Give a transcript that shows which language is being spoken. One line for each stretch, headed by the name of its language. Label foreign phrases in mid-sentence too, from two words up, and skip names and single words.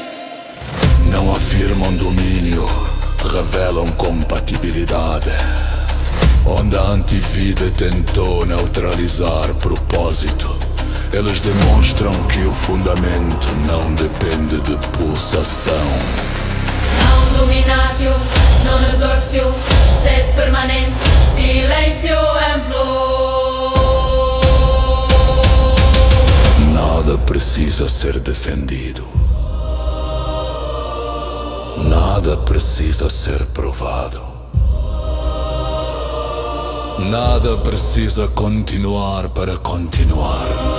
Portuguese: Não afirmam domínio, revelam compatibilidade. Onde a antivida tentou neutralizar propósito, eles demonstram que o fundamento não depende de pulsação.
Latin: Não dominatio, non exorptio, sed permanens,
Portuguese: silêncio amplo. Nada precisa ser defendido. Nada precisa ser provado. Nada precisa continuar para continuar.